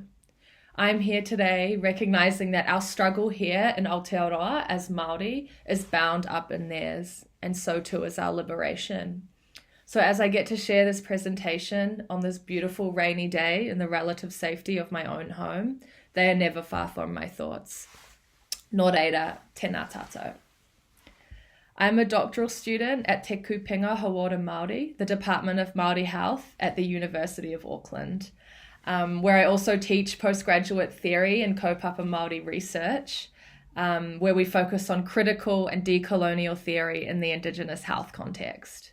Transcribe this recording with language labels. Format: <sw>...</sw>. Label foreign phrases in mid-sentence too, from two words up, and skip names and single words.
<en>I'm here today recognizing that our struggle here in Aotearoa as Māori is bound up in theirs, and so too is our liberation. So as I get to share this presentation on this beautiful rainy day in the relative safety of my own home, they are never far from my thoughts.</en> <mi>Nō reira, tēnā tātou.</mi> <en>I'm a doctoral student at Te Kupenga Hauora Māori, the Department of Māori Health at the University of Auckland, where I also teach postgraduate theory and</en> <mi>kaupapa Māori</mi> <en>research, where we focus on critical and decolonial theory in the Indigenous health context.</en>